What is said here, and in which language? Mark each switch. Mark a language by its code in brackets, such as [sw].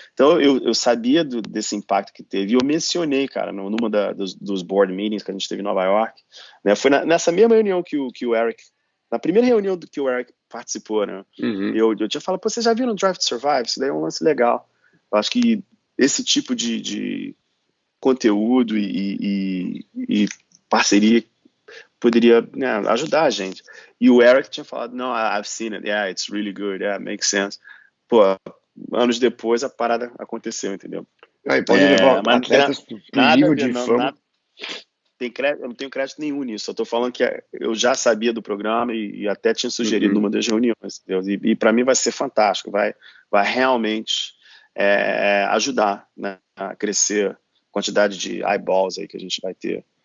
[pt] Então eu sabia desse impacto que teve, e eu mencionei, cara, numa dos [en] board meetings [pt] que a gente teve em Nova York, né, foi nessa mesma reunião que o Eric, na primeira reunião que o Eric participou, né, eu tinha falado, pô, vocês já viram Drive to Survive? Isso daí é um lance legal. Eu acho que esse tipo de conteúdo e parceria poderia, né, ajudar a gente. E o Eric tinha falado, não, [en] I've seen it, yeah, it's really good, yeah, makes sense. [pt] Pô, anos depois a parada aconteceu, entendeu? Aí pode levar atletas pro nível de fama. Eu não tenho crédito nenhum nisso, eu tô falando que eu já sabia do programa e até tinha sugerido numa das reuniões, entendeu? E para mim vai ser fantástico, vai realmente ajudar, né, a crescer a quantidade de eyeballs aí que a gente vai ter.